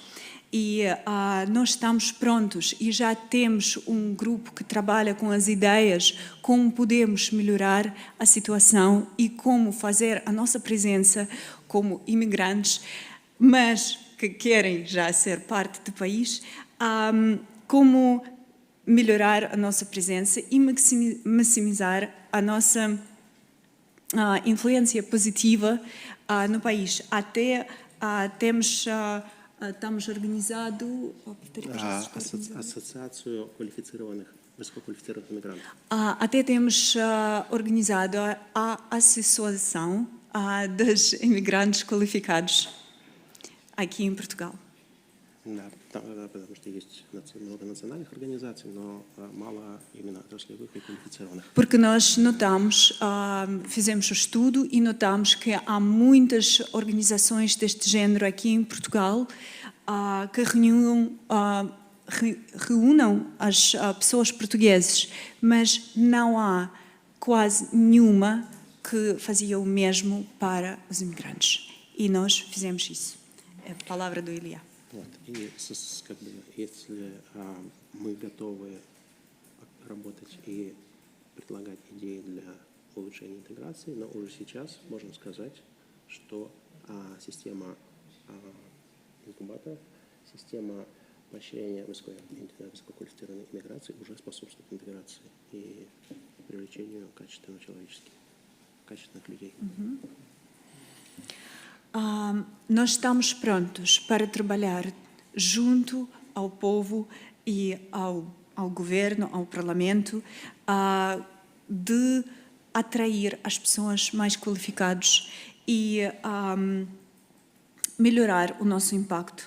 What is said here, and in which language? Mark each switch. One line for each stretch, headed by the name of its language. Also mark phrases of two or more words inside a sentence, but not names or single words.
Portuguese: E nós estamos prontos e já temos um grupo que trabalha com as ideias, como podemos melhorar a situação e como fazer a nossa presença como imigrantes, mas que querem já ser parte do país, como melhorar a nossa presença e maximizar a nossa influência positiva no país. Até temos... Estamos organizados...
Russian: Ассоциацию высококвалифицированных иммигрантов.
Portuguese: Até temos organizado a Associação dos Imigrantes Qualificados aqui em Portugal.
Russian: Да, потому что есть много национальных организаций, но мало именно отраслевых и квалифицированных.
Portuguese: Porque nós notamos, fizemos o estudo e notamos que há muitas organizações deste género aqui em Portugal que reúnam as pessoas portuguesas, mas não há quase nenhuma que fazia o mesmo para os imigrantes. E nós fizemos isso. É a palavra do Ilia.
Russian: Вот. И если мы готовы работать и предлагать идеи для улучшения интеграции, но уже сейчас можно сказать, что система инкубаторов, система поощрения высококвалифицированной иммиграции уже способствует интеграции и привлечению качественных людей.
Portuguese: Nós estamos prontos para trabalhar junto ao povo e ao governo, ao parlamento, de atrair as pessoas mais qualificadas e melhorar o nosso impacto.